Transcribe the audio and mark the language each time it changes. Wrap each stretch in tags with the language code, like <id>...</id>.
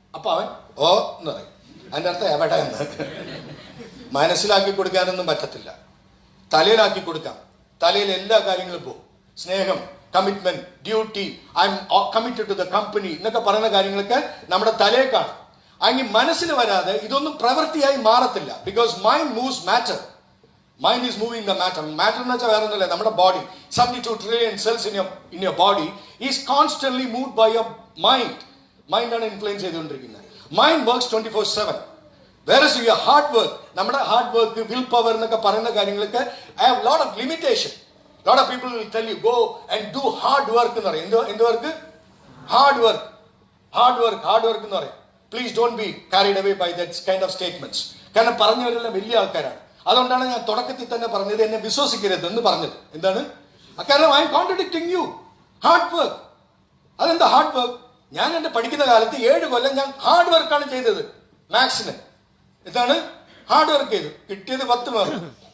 <ml>അപ്പൊ അവൻ ഓ എന്ന് പറയും. അതിൻ്റെ അർത്ഥം എവിടെ എന്ന്. മനസ്സിലാക്കി കൊടുക്കാനൊന്നും പറ്റത്തില്ല, തലയിലാക്കി കൊടുക്കാം. തലയിൽ എല്ലാ കാര്യങ്ങളും പോകും. സ്നേഹം, commitment, duty,</ml> <en>I am committed to the company</en> <ml>എന്നൊക്കെ പറയുന്ന കാര്യങ്ങളൊക്കെ നമ്മുടെ തലയിൽ കാണും. അങ്ങനെ മനസ്സിൽ വരാതെ ഇതൊന്നും പ്രവൃത്തിയായി മാറത്തില്ല.</ml> <en>Because mind moves matter. Mind is moving the matter. Matter</en> <ml>എന്ന് വെച്ചാൽ വേറെ ഒന്നുമില്ല, നമ്മുടെ body</ml> <en>72 trillion cells in your body is constantly moved by your mind.</en> <ml>Mind ആണ് ഇൻഫ്ലുവൻസ് ചെയ്തുകൊണ്ടിരിക്കുന്നത്.</ml> <en>Mind works 24/7. Whereas your hard work,</en> <ml>നമ്മുടെ ഹാർഡ് വർക്ക്, വിൽ പവർ എന്നൊക്കെ പറയുന്ന കാര്യങ്ങളൊക്കെ</ml> <en>have lot of limitation. Lot of people will tell you go and do hard work</en> <ml>എന്ന് പറയും. എന്ത് work? Hard work എന്ന് പറയും.</ml> <en>Please don't be carried away by that kind of statements.</en> <ml>കാരണം പറഞ്ഞവരെല്ലാം വലിയ ആൾക്കാരാണ്. അതുകൊണ്ടാണ് ഞാൻ തുടക്കത്തിൽ തന്നെ പറഞ്ഞത് എന്നെ വിശ്വസിക്കരുത് എന്ന് പറഞ്ഞത്. എന്താണ് കാരണം?</ml> <en>I am contradicting you.</en> <ml>Hard work. അതെന്താ ഹാർഡ് വർക്ക്? ഞാൻ എൻ്റെ പഠിക്കുന്ന കാലത്ത് 7 കൊല്ലം ഞാൻ ഹാർഡ് വർക്കാണ് ചെയ്തത്. മാത്സിന് എന്താണ് ഹാർഡ് വർക്ക് ചെയ്തു, കിട്ടിയത് 10 മാർക്ക്.</ml>